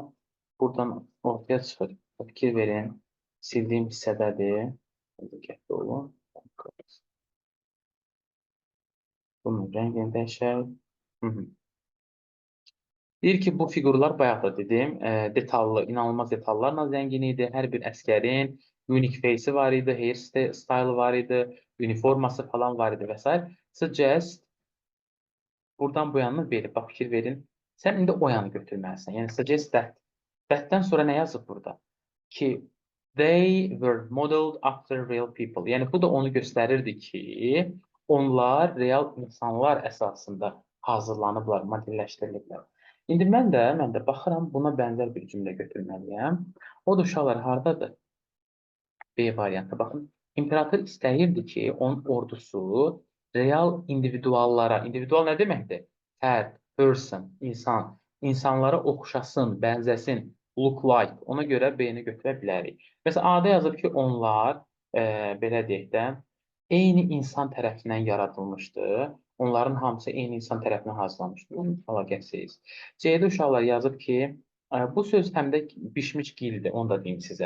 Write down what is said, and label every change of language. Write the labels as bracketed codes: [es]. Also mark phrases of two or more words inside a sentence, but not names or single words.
[az] Buradan ortaya çıxır. Fikir verin. Sildiyim hissədədir. Diqqətli olun. Bunun rəngini dəyişək. Deyir ki, bu fiqurlar bayaq da dedim, detallı, inanılmaz detallarla zəngin idi. Hər bir əskərin [en] unique face- [az] i var idi, hairstyle var idi, uniforması falan var idi və s. Suggest, buradan bu yanını verib, bax fikir verin. Sən indi o yanı götürməlisən. Yəni [en] suggest that. [az] That-dən sonra nə yazıb burada? Ki, [en] they were modeled after real people. [az] Yəni bu da onu göstərirdi ki, onlar real insanlar əsasında hazırlanıblar, modelləşdiriliblər. İndi mən də baxıram, buna bənzər bir cümlə götürməliyəm. O da uşaqlar hardadır? B variantı. Baxın, imperator istəyirdi ki, onun ordusu real individuallara, individual nə deməkdir? Fərd, person, insan, insanlara oxşasın, bənzəsin, [en] look like. [az] Ona görə B-ni götürə bilərik. Məsələn, A-da yazıb ki, onlar, belə deyək də, eyni insan tərəfindən yaradılmışdı. Onların hamısı eyni insan tərəfindən hazırlanmışdı. Əlaqəsiz. C-də uşaqlar yazıb ki, bu söz həm də bişmiş gildir, onu da deyim sizə.